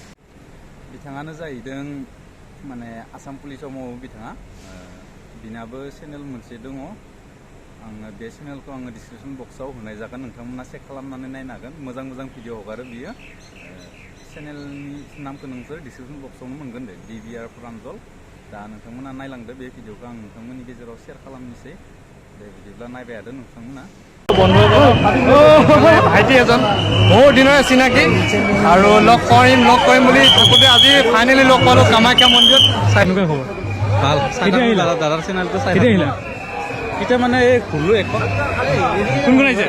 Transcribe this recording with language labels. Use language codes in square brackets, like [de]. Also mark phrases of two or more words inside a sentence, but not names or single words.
[brx] बिथाङानो जाहैदों माने आसाम पुलिसाव मावो बिथाङा बिनाबो चेनेल मोनसे दङ आङो बे चेनेलखौ आङो [en] description box [brx] होनाय जागोन नोंथांमोना चेक खालामनानै नायनो हागोन मोजां मोजां भिडिअ हगारो बियो चेनेलनि नामखौ नोंसोर [en] description box [brx] मोनगोन दे DBR प्रान्जल दा नोंथांमोना नायलांदो बे भिडिअखौ आं नोंथांमोननि गेजेराव शेयार खालामनोसै दे बिदिब्ला नायबाय थादो नोंथांमोना [as] ভাইটি এজন বহুত দিনৰে চিনাকি আৰু লগ কৰিম বুলি থাকোঁতে আজি ফাইনেলি লগ পালোঁ কামাখ্যা মন্দিৰত চাইনুকে খবৰ ভাল কেতিয়া আহিলা দাদাৰ চেনেলটো চাই কেতিয়া আহিলা এতিয়া মানে ঘূৰলো এখন কোন কোন আহিছে